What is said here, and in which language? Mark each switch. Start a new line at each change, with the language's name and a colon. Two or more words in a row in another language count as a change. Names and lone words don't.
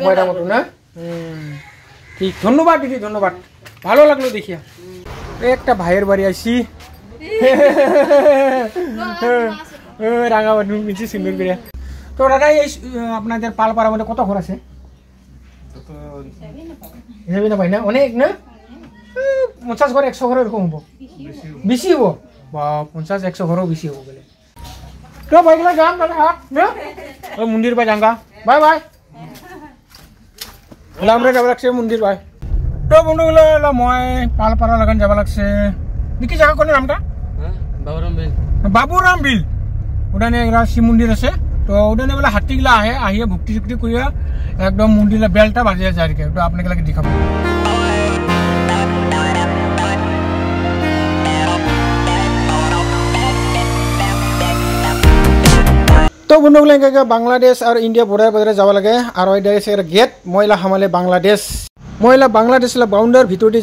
Bangla: ওটা মতো না ঠিক ধন্যবাদ দিদি ধন্যবাদ ভালো লাগলো দেখিয়া একটা ভাইয়ের বাড়ি আইছি রাঙামাটি নিচে সুন্দর করে তো দাদা এই আপনাদের পালপাড়ার মধ্যে কত ঘর আছে হিসাবে না পাই না অনেক না 50 ঘর 100 ঘর এরকম হবো বেশি হবো বা 50-100 ঘরও বেশি হবো বলে তো ভাইগুলা যাম তাহলে মন্দির পাই যাঙ্গা
English: bye bye
Bangla: আমরা যাব লাগছে মন্দির বাই তো বন্ধুগুলো মই পালপাড়া লাগান যাব লাগছে দেখি জায়গা কোন নামটা বাবুরাম বিল ওখানে একটা শিব মন্দির আছে তো ওখানে বলে হাতিগুলা আহে আহিয়ে ভক্তি চুক্তি করিয়া একদম মন্দিরের বেলটা বাজিয়ে যায় আর কি একটু আপনাকে লাগে দেখাবো তো বন্ধুগুলো বাংলাদেশ আর ইন্ডিয়া বর্ডার বর্ডারে যাব লাগে আর এটা আছে গেট ময়লা হামালে বাংলাদেশ বাউন্ডার ভিতর দিয়ে